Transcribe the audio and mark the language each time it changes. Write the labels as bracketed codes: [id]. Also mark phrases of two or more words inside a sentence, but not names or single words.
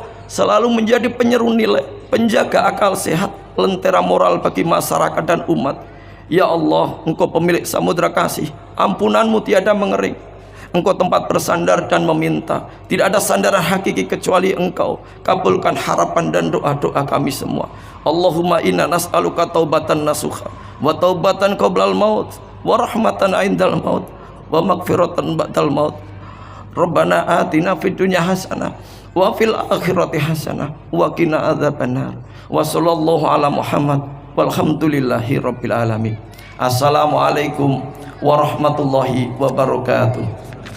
[id] Selalu menjadi penyeru nilai, penjaga akal sehat, lentera moral bagi masyarakat dan umat. Ya Allah, Engkau pemilik samudra kasih, ampunanmu tiada mengering. Engkau tempat bersandar dan meminta, tidak ada sandaran hakiki kecuali Engkau. Kabulkan harapan dan doa-doa kami semua. [ar] اللهم إنا نسألك توبة نصوحا وتوبة قبل الموت ورحمة عند الموت ومغفرة بعد الموت. ربنا آتنا في الدنيا حسنة وفي الآخرة حسنة وقنا عذاب النار. وصلى الله على محمد والحمد لله رب العالمين. السلام عليكم ورحمة الله وبركاته.